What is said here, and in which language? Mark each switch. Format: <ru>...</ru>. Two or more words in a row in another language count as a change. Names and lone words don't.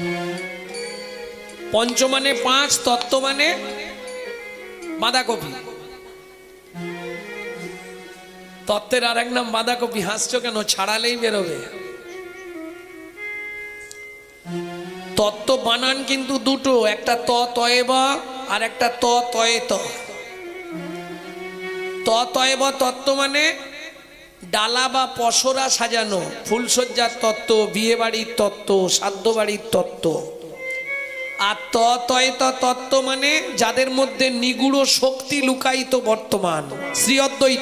<bn>পঞ্চ মানে 5, তত্ত্ব মানে বাঁধাকপি। তত্ত্বের আর এক নাম বাঁধাকপি। হাসছো কেন? ছাড়ালেই বেরোবে। তত্ত্ব বানান কিন্তু দুটো, একটা ত তয়ে বা আর একটা ত তয়ে ত। ত তয়ে বা তত্ত্ব মানে ডালা বা পসরা সাজানো, ফুলসজ্জার তত্ত্ব, বিয়ে বাড়ির তত্ত্ব, শ্রাদ্ধ বাড়ির তত্ত্ব। আর তত্ত্ব মানে যাদের মধ্যে নিগুড় শক্তি লুকায়িত বর্তমান, শ্রী অদ্বৈত।</bn>